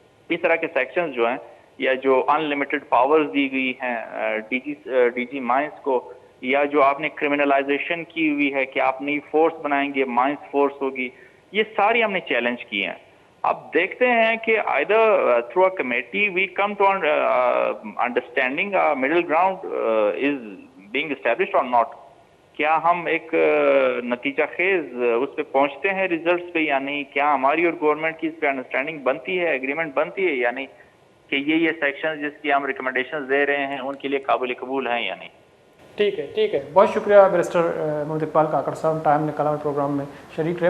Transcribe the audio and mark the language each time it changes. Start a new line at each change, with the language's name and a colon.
Urdu: اس طرح کے سیکشنز جو ہیں، یا جو ان لمیٹڈ پاورز دی گئی ہیں ڈی جی مائنس کو، یا جو آپ نے کرمنلائزیشن کی ہوئی ہے کہ آپ نئی فورس بنائیں گے، مائنس فورس ہوگی، یہ ساری ہم نے چیلنج کی ہیں. اب دیکھتے ہیں کہ
English: either through a committee we come to understanding a middle ground is being established or not.
Urdu: کیا ہم ایک نتیجہ خیز اس پہ پہنچتے ہیں ریزلٹس پہ یا نہیں؟ کیا ہماری اور گورنمنٹ کی اس پہ انڈرسٹینڈنگ بنتی ہے، ایگریمنٹ بنتی ہے یا نہیں، کہ یہ سیکشن جس کی ہم ریکمنڈیشن دے رہے ہیں ان کے لیے قابل قبول ہیں یا نہیں؟ ٹھیک ہے. بہت شکریہ بیرسٹر محمد اقبال کاکڑ صاحب، ٹائم نکالا پروگرام میں شریک رہے.